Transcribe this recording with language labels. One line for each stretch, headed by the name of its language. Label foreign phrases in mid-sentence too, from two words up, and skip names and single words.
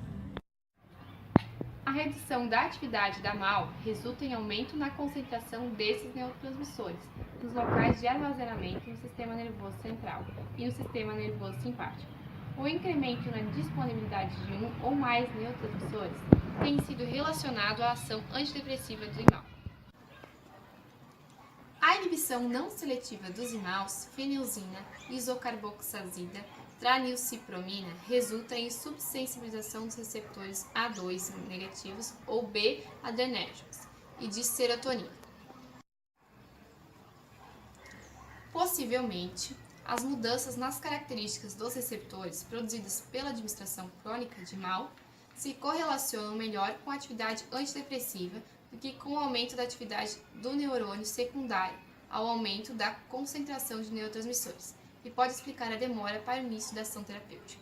Portuguese: A redução da atividade da MAL resulta em aumento na concentração desses neurotransmissores nos locais de armazenamento no sistema nervoso central e no sistema nervoso simpático. O incremento na disponibilidade de um ou mais neurotransmissores tem sido relacionado à ação antidepressiva do IMAL. A inibição não seletiva dos IMALs, fenilzina, isocarboxazida, tranilcipromina, resulta em subsensibilização dos receptores A2 negativos ou B adrenérgicos e de serotonina. Possivelmente, as mudanças nas características dos receptores produzidas pela administração crônica de MAL se correlacionam melhor com a atividade antidepressiva do que com o aumento da atividade do neurônio secundário ao aumento da concentração de neurotransmissores, e pode explicar a demora para o início da ação terapêutica.